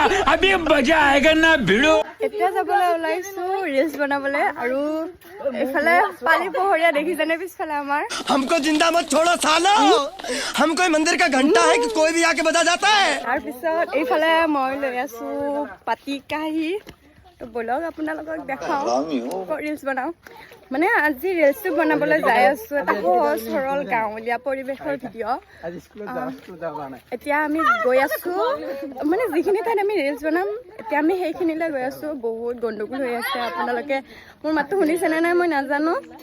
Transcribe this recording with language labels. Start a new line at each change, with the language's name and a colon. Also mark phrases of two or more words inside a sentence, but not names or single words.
Hindi: अभी मजा आएगा ना भिड़ो।
Assamese: এতিয়া যাবলৈ ওলাইছো ৰিলছ বনাবলৈ আৰু এইফালে পালি পহৰীয়া দেখিছেনে পিছফালে আমাৰ
Hindi: हमको जिंदा मत छोड़ो सालो हम कोई मंदिर का घंटा है कि कोई भी आके बजा जाता है
Assamese: তাৰপিছত এইফালে মই লৈ আছো পাতি কাহি তো বলক আপোনালোকক দেখাওঁ ৰিলছ বনাওঁ মানে আজি ৰিলছটো বনাবলৈ যাই আছো এটা সহজ সৰল গাঁৱলীয়া পৰিৱেশৰ ভিডিঅ' এতিয়া আমি গৈ আছো মানে যিখিনি ঠাইত আমি ৰিলছ বনাম এতিয়া আমি সেইখিনিলৈ গৈ আছো বহুত গণ্ডগোল হৈ আছে আপোনালোকে মোৰ মাতটো শুনিছেনে নাই মই নাজানো